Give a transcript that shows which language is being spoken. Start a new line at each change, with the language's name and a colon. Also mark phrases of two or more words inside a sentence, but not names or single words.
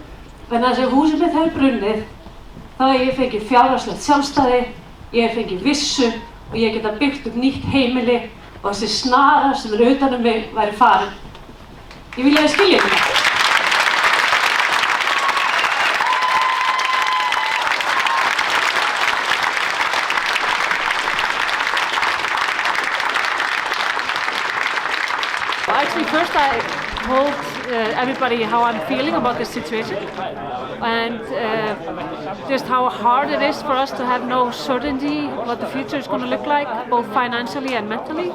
Icelandic: Þannig að sem húsið mitt hefur brunnið, þá hef ég fengið fjárhagslegt sjálfstæði, ég hef fengið vissu og ég geta byggt upp nýtt heimili og þessi snara sem utan mig væri farin. Ég vil að þið skilja þetta.
English: Actually, first I told everybody how I'm feeling about this situation and just how hard it is for us to have no certainty what the future is going to look like, both financially and mentally.